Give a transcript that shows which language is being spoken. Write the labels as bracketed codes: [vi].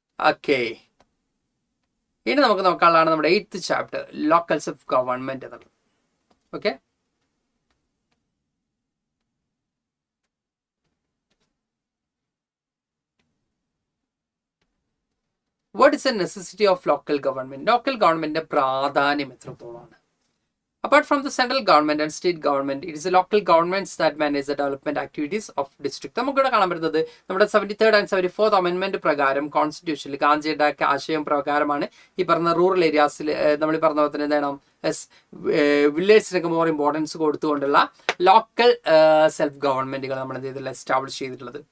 [ml] Okay, ഇനി നമുക്ക് നോക്കാനുള്ളതാണ് നമ്മുടെ 8th chapter, local self government എന്നുള്ളത്. [en] Okay, what is a necessity of local government? [ml] Local ഗവൺമെന്റിന്റെ പ്രാധാന്യം എത്രത്തോളമാണ്? [en] Apart from the central government and state government, it is the local governments that manage the development activities of district. [ml] നമുക്കിവിടെ കാണാൻ പറ്റുന്നത് നമ്മുടെ 73rd and 74th അമെൻമെന്റ് പ്രകാരം കോൺസ്റ്റിറ്റ്യൂഷനിൽ ഗാന്ധിയുടെ ആശയം പ്രകാരമാണ് ഈ പറഞ്ഞ റൂറൽ ഏരിയാസിൽ നമ്മൾ ഈ പറഞ്ഞ പോലെ തന്നെ എന്താണ് വില്ലേജിനൊക്കെ മോർ ഇമ്പോർട്ടൻസ് കൊടുത്തുകൊണ്ടുള്ള ലോക്കൽ സെൽഫ് ഗവൺമെന്റുകൾ നമ്മൾ എന്ത് ചെയ്തിട്ടുള്ള എസ്റ്റാബ്ലിഷ് ചെയ്തിട്ടുള്ളത്.